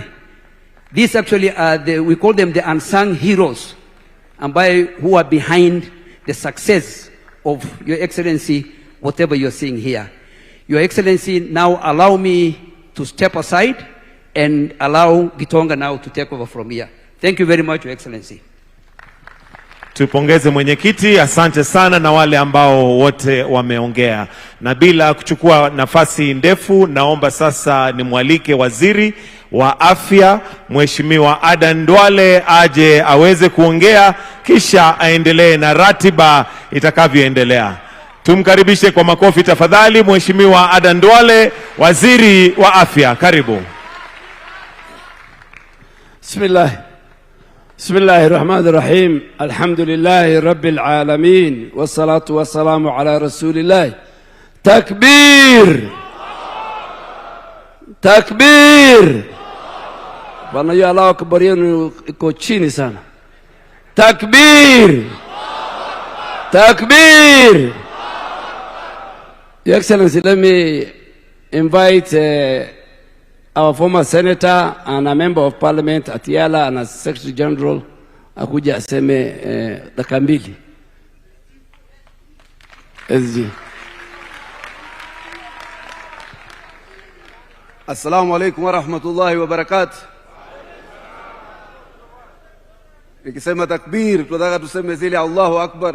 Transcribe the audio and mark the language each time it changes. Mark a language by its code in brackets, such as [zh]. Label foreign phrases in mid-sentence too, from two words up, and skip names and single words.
[en] These actually are we call them the unsung heroes, who are behind the success of Your Excellency, whatever you're seeing here. Your Excellency, now allow me to step aside and allow Gitonga now to take over from here. Thank you very much, Your Excellency. [sw] Tupongeze mwenyekiti, asante sana na wale ambao wote wameongea. Na bila kuchukua nafasi ndefu, naomba sasa nimwalike Waziri wa Afya, Mheshimiwa Adan Duale, aje aweze kuongea kisha aendelee na ratiba itakavyoendelea. Tumkaribishe kwa makofi tafadhali Mheshimiwa Adan Duale, Waziri wa Afya. Karibu. [ar] بسم الله الرحمن الرحيم. الحمد لله رب العالمين والصلاة والسلام على رسول الله. تكبير تكبير. [sw] Bwana ya [ar] الله أكبر [sw] yenu iko chini sana. [ar] تكبير تكبير. [en] Your Excellency, let me invite our former senator and a member of parliament, Atiala, and a secretary general, [sw] akuja aseme dakika mbili. [en] SG. [ar] السلام عليكم ورحمة الله وبركاته. [sw] Nikisema takbir, tunataka tuseme zile [ar] الله أكبر.